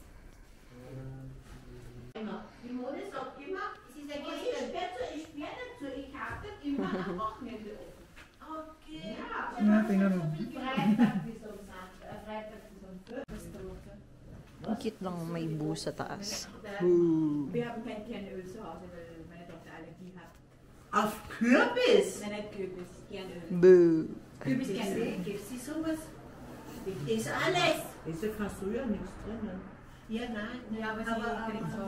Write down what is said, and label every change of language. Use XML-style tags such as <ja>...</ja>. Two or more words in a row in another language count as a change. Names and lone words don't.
<tl>Tingnan mo. Ang cute lang may boo sa taas.</tl> <de>Wir haben kein Kernöl zu Hause, weil meine Tochter Allergie hat. Auf Kürbis? Nein, nicht Kürbis, Kernöl. Boo. Kürbiskernöl. Gibt es sowas? Ist alles. Ist ja fast früher nichts drin. Ja, nein. Ja, aber sie kriegt so</de>